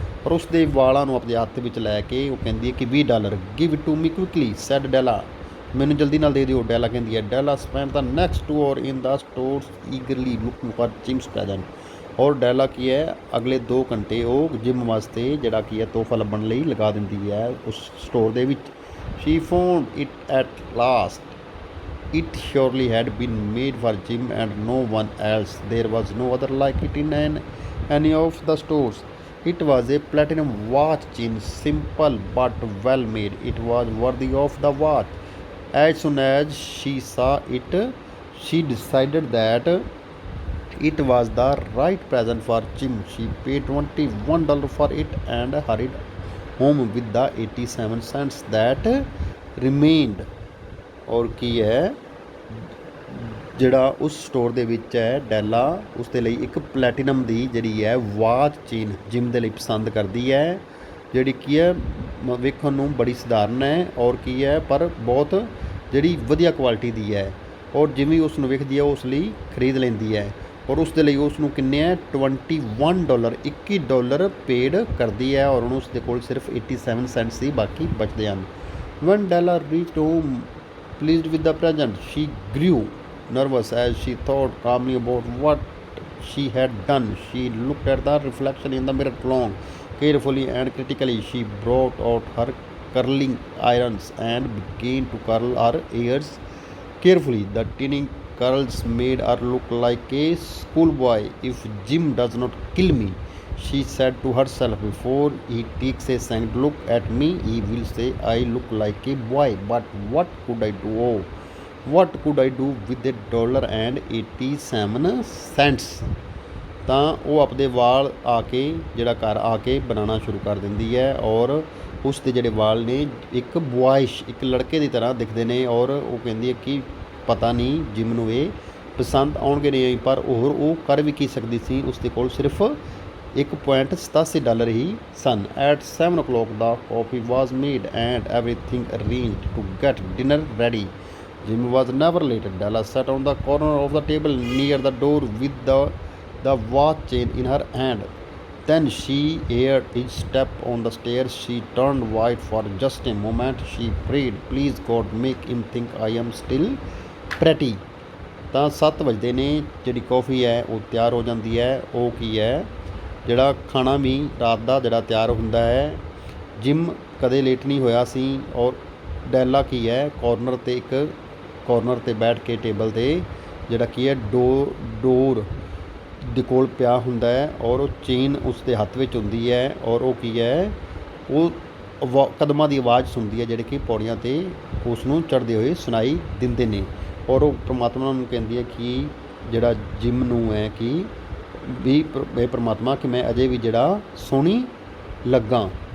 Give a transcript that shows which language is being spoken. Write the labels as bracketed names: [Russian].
[Punjabi] ਔਰ ਉਸ ਦੇ ਵਾਲਾਂ ਨੂੰ ਆਪਣੇ ਹੱਥ ਵਿੱਚ ਲੈ ਕੇ ਉਹ ਕਹਿੰਦੀ ਹੈ ਕਿ [English] $20 give it to me quickly said Della. [Punjabi] ਮੈਨੂੰ ਜਲਦੀ ਨਾਲ ਦੇ ਦਿਓ ਡੈਲਾ ਕਹਿੰਦੀ ਹੈ। [English] Della spend the next 2 hours in the stores eagerly looking for Jim's present. [Punjabi] ਔਰ ਡੈਲਾ ਕੀ ਹੈ ਅਗਲੇ 2 ਘੰਟੇ ਉਹ ਜਿਮ ਵਾਸਤੇ ਜਿਹੜਾ ਕੀ ਹੈ ਤੋਹਫਾ ਲੱਭਣ ਲਈ ਲਗਾ ਦਿੰਦੀ ਹੈ ਉਸ ਸਟੋਰ ਦੇ ਵਿੱਚ। [English] She found it at last. It surely had been made for Jim and no one else. There was no other like it in any of the stores. It was a platinum watch chain, simple but well made. It was worthy of the watch. As soon as she saw it, she decided that it was the right present for Jim. She paid $21 for it and hurried home with the 87 cents that remained. [Punjabi] ਔਰ ਕੀ ਹੈ ਜਿਹੜਾ ਉਸ store ਦੇ ਵਿੱਚ ਹੈ ਡੈਲਾ ਉਸ ਦੇ ਲਈ ਇੱਕ ਪਲੈਟੀਨਮ ਦੀ ਜਿਹੜੀ ਹੈ ਵਾਚ ਚੇਨ ਜਿਮ ਦੇ ਲਈ ਪਸੰਦ ਕਰਦੀ ਹੈ ਜਿਹੜੀ ਕੀ ਹੈ ਵੇਖਣ ਨੂੰ ਬੜੀ ਸਧਾਰਨ ਹੈ ਔਰ ਕੀ ਹੈ ਪਰ ਬਹੁਤ ਜਿਹੜੀ ਵਧੀਆ ਕੁਆਲਿਟੀ ਦੀ ਹੈ ਔਰ ਜਿਵੇਂ ਉਸ ਨੂੰ ਵੇਖਦੀ ਹੈ ਉਸ ਲਈ ਖਰੀਦ ਲੈਂਦੀ ਹੈ ਔਰ ਉਸ ਦੇ ਲਈ ਉਸ ਨੂੰ ਕਿੰਨੇ ਹੈ $21 $21 ਪੇਡ ਕਰਦੀ ਹੈ ਔਰ ਉਹਨੂੰ ਉਸ ਦੇ ਕੋਲ ਸਿਰਫ 87 ਸੈਂਟਸ ਹੀ ਬਾਕੀ ਬਚਦੇ ਹਨ। [English] When Della reached home pleased with the present, she grew nervous as she thought calmly about what she had done. She looked at the reflection in the mirror long, carefully and critically. She brought out her curling irons and began to curl her ears carefully. The tiny curls made her look like a schoolboy. If Jim does not kill me, she said to herself, before he takes a second look at me, he will say I look like a boy. But what could I do? Oh, what could I do with $1.87? [Punjabi] ਤਾਂ ਉਹ ਆਪਣੇ ਵਾਲ ਆ ਕੇ ਜਿਹੜਾ ਘਰ ਆ ਕੇ ਬਣਾਉਣਾ ਸ਼ੁਰੂ ਕਰ ਦਿੰਦੀ ਹੈ ਔਰ ਉਸ ਦੇ ਜਿਹੜੇ ਵਾਲ ਨੇ ਇੱਕ ਬੁਆਇਸ਼ ਇੱਕ ਲੜਕੇ ਦੀ ਤਰ੍ਹਾਂ ਦਿਖਦੇ ਨੇ ਔਰ ਉਹ ਕਹਿੰਦੀ ਹੈ ਕਿ ਪਤਾ ਨਹੀਂ ਜਿਮ ਨੂੰ ਇਹ ਪਸੰਦ ਆਉਣਗੇ ਨਹੀਂ, ਪਰ ਉਹ ਕਰ ਵੀ ਕੀ ਸਕਦੀ ਸੀ, ਉਸ ਦੇ ਕੋਲ ਸਿਰਫ $1.87 ਹੀ ਸਨ। [English] At 7 o'clock the coffee was made and everything arranged to get dinner ready. Jim was never late. Della sat on the corner of the table near the door with the watch chain in her hand. Then she heard his step on the stairs. She turned white for just a moment. She prayed, please God, make him think I am still pretty. [Punjabi] ਤਾਂ 7 ਵਜਦੇ ਨੇ, ਜਿਹੜੀ coffee ਹੈ ਉਹ ਤਿਆਰ ਹੋ ਜਾਂਦੀ ਹੈ। ਉਹ ਕੀ ਹੈ, ਜਿਹੜਾ ਖਾਣਾ ਵੀ ਰਾਤ ਦਾ ਜਿਹੜਾ ਤਿਆਰ ਹੁੰਦਾ ਹੈ। ਜਿਮ ਕਦੇ ਲੇਟ ਨਹੀਂ ਹੋਇਆ ਸੀ ਔਰ ਡੈਲਾ ਕੀ ਹੈ ਕੋਰਨਰ 'ਤੇ ਬੈਠ ਕੇ ਟੇਬਲ 'ਤੇ ਜਿਹੜਾ ਕੀ ਹੈ ਡੋਰ ਦੇ ਕੋਲ ਪਿਆ ਹੁੰਦਾ ਹੈ ਔਰ ਉਹ ਚੇਨ ਉਸ ਦੇ ਹੱਥ ਵਿੱਚ ਹੁੰਦੀ ਹੈ ਔਰ ਉਹ ਕੀ ਹੈ ਉਹ ਕਦਮਾਂ ਦੀ ਆਵਾਜ਼ ਸੁਣਦੀ ਹੈ ਜਿਹੜੇ ਕਿ ਪੌੜੀਆਂ 'ਤੇ ਉਸ ਨੂੰ ਚੜ੍ਹਦੇ ਹੋਏ ਸੁਣਾਈ ਦਿੰਦੇ ਨੇ ਔਰ ਉਹ ਪਰਮਾਤਮਾ ਨੂੰ ਕਹਿੰਦੀ ਹੈ ਕਿ ਜਿਹੜਾ ਜਿਮ ਨੂੰ ਹੈ ਕਿ ਵੀ ਇਹ ਪਰਮਾਤਮਾ ਕਿ ਮੈਂ ਅਜੇ ਵੀ ਜਿਹੜਾ ਸੋਹਣੀ ਲੱਗਾ।